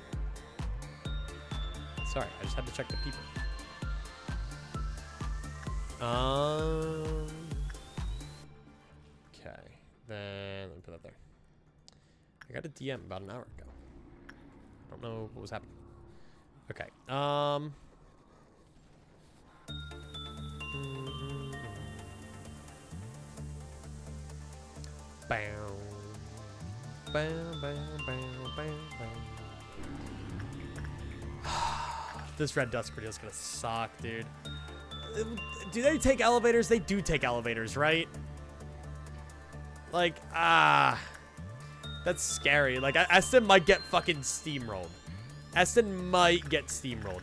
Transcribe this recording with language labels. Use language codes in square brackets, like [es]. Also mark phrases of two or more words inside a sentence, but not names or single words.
[en] Sorry, I just had to check the people. Okay. Then let me put that there. I got a DM about an hour ago. I don't know what was happening. Okay. Bam. Bam, bam, bam, bam, bam. This red dust grenade is gonna suck, dude. Do they take elevators? They do take elevators, right? Like, that's scary. Like, Eston might get fucking steamrolled. Eston might get steamrolled.